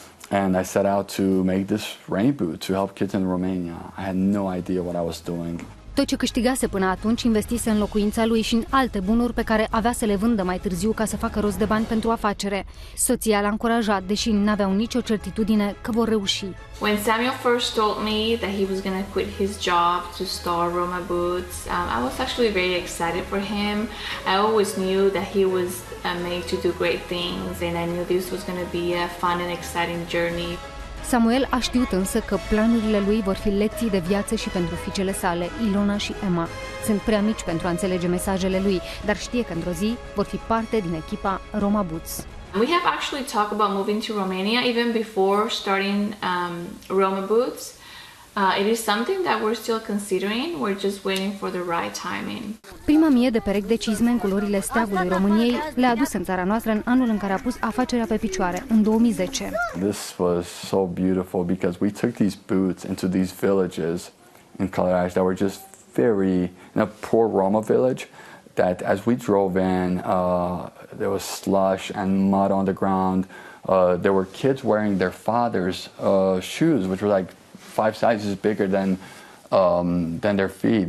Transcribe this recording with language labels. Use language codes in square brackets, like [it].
[en] And I set out to make this rain boot to help kids in Romania. I had no idea what I was doing. [ro] Tot ce câștigase până atunci investise în locuința lui și în alte bunuri pe care avea să le vândă mai târziu ca să facă rost de bani pentru afacere. Soția l-a încurajat, deși n-aveau nicio certitudine că vor reuși. [en] When Samuel first told me that he was going to quit his job to start Roma Boots, I was actually very excited for him. I always knew that he was made to do great things, and I knew this was going to be a fun and exciting journey. [ro] Samuel a știut însă că planurile lui vor fi lecții de viață și pentru fiicele sale, Ilona și Emma. Sunt prea mici pentru a înțelege mesajele lui, dar știe că într-o zi vor fi parte din echipa Roma Boots. [en] We have actually talked about moving to Romania even before starting Roma Boots. It is something that we're still considering. We're just waiting for the right timing. [ro] Prima mie de perechi de cizme în culorile steagului României le-a adus în țara noastră în anul în care a pus afacerea pe picioare, în 2010. [en] This was so beautiful because we took these boots into these villages in Călăraș that were just very, in a poor Roma village, that as we drove in, there was slush and mud on the ground. There were kids wearing their father's shoes, which were like 5 sizes bigger than their feet.